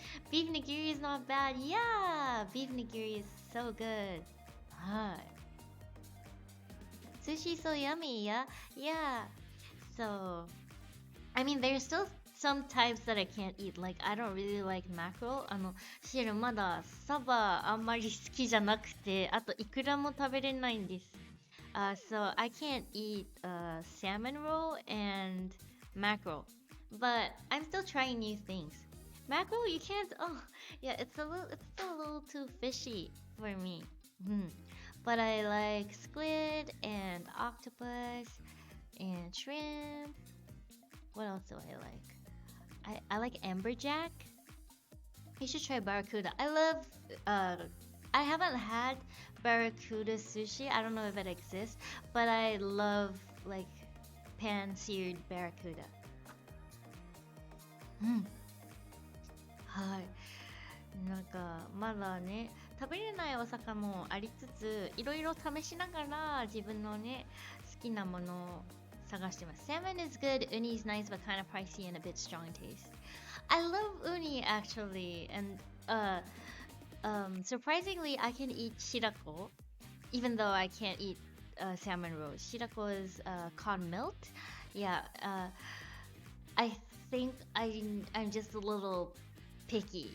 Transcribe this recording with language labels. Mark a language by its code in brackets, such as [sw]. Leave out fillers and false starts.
[en] Beef nigiri is not bad. Yeah. Beef nigiri is so good. Hi. Sushi so yummy. Yeah. Yeah. So, I mean, there's still some types that I can't eat. Like, I don't really like mackerel. [ja] シエルまだサバあんまり好きじゃなくて、あとイクラも食べれないんです。 [en] So I can't eat salmon roll and mackerel, but I'm still trying new things. Mackerel, you can't. Oh, yeah, it's still a little too fishy for me. But I like squid and octopus and shrimp. What else do I like? I like amberjack. You should try barracuda. I haven't had barracuda sushi. I don't know if it exists, but I love like pan-seared barracuda. [ja] はい。なんかまだね食べれないお魚もありつつ、いろいろ試しながら自分のね好きなものを探してます。 [en] Salmon is good, uni is nice but kind of pricey and a bit strong taste. I love uni actually, and surprisingly, I can eat shirako, even though I can't eat salmon rolls. Shirako is cod melt. Yeah, I think I'm just a little picky.